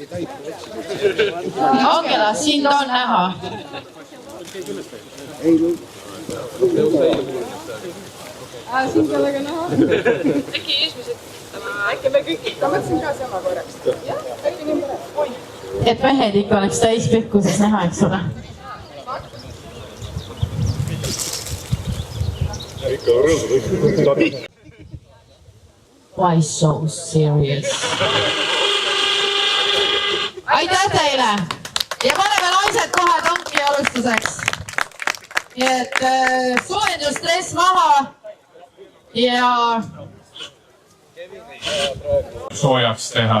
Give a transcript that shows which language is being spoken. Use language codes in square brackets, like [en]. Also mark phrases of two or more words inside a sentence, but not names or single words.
[et] Angela, sind on näha. Sind ka väga näha. Äkki eesmised, äkki me kõik, ma mõtlesin ka sama korraks. Jah, äkki nii mõne. Et mehed ikka oleks täispikkuses näha, eks ole. [en] Why so serious? [et] Aitäh teile! Ja paneme naised kohe tanki alustuseks. Nii et soojendus stress maha ja soojaks teha.